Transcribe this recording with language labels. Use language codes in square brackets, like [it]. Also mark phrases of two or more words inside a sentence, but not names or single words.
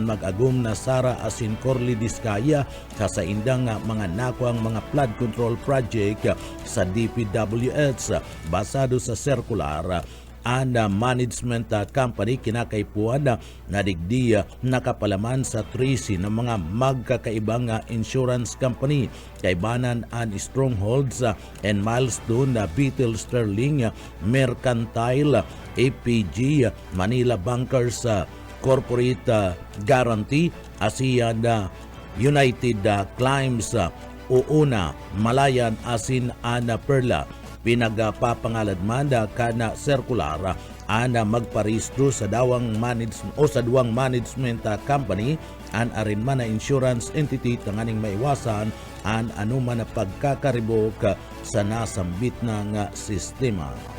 [bik] mag-agum na Sara asin Corley Diskaya sa indang mga nakuang mga [en] flood control [bik] project sa DPWH basado sa circular ang [en] management company [bik] kinakaipuan na digdi nakapalaman sa 13 ng mga magkakaibang [en] insurance company [bik] kaibanan ang Strongholds and Milestone, Beetle Sterling, Mercantile, APG, Manila Bankers Corporate Guarantee, ASEAN United Climbs, Uuna, Malayan asin Ana Perla. Pinagapapangaladman kana circular ana magparehistro sa duwang [en] management company [bik] an arinman na [en] insurance entity [bik] tanganing maiwasan an anuman na pagkakaribok sa nasambit ng sistema.